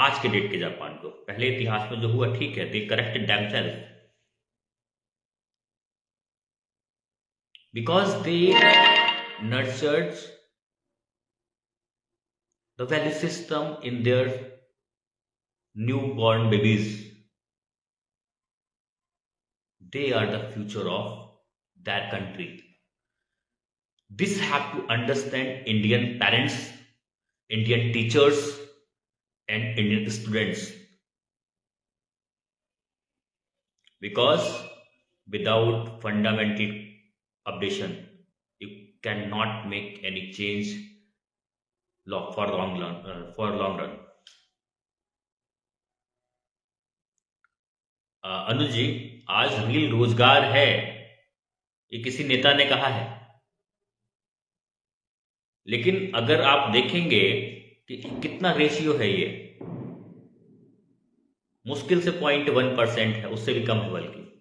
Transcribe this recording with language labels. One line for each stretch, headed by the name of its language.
Hindi: आज के डेट के जापान को, पहले इतिहास में जो हुआ ठीक है,
English: They corrected themselves because they nurtured the value system in their newborn babies. They are the future of that country. This have to understand Indian parents, Indian teachers and Indian students, because without fundamental updation you cannot make any change for long run.
Hindi: अनुज जी, आज reel रोजगार है, ये किसी नेता ने कहा है, लेकिन अगर आप देखेंगे कि कितना रेशियो है, ये मुश्किल से 0.1% है, उससे भी कम है बल्कि।